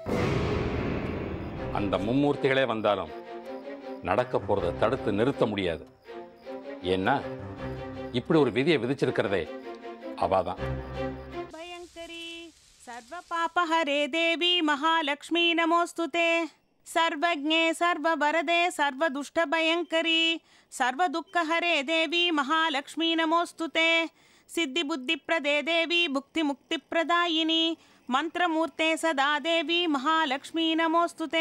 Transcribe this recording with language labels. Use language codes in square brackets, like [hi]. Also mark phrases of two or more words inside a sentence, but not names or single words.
[ta] அந்த மும்மூர்த்திகளே வந்தாலும் நடக்க போறதை தடுத்து நிறுத்த முடியாது. ஏன்னா இப்படி ஒரு விதியை விதிச்சிருக்கிறதே அவாதான். [sa] भयङ्करि सर्व पापहरे देवि महालक्ष्मि नमोस्तुते. सर्वज्ञे सर्ववरदे सर्वदुष्टभयङ्करी सर्वदुःखहरे देवी महालक्ष्मी नमोस्तुते. सिद्धिबुद्धिप्रदे देवी भुक्तिमुक्तिप्रदायिनी मंत्रमूर्ते सदा देवी महालक्ष्मी नमोस्तुते.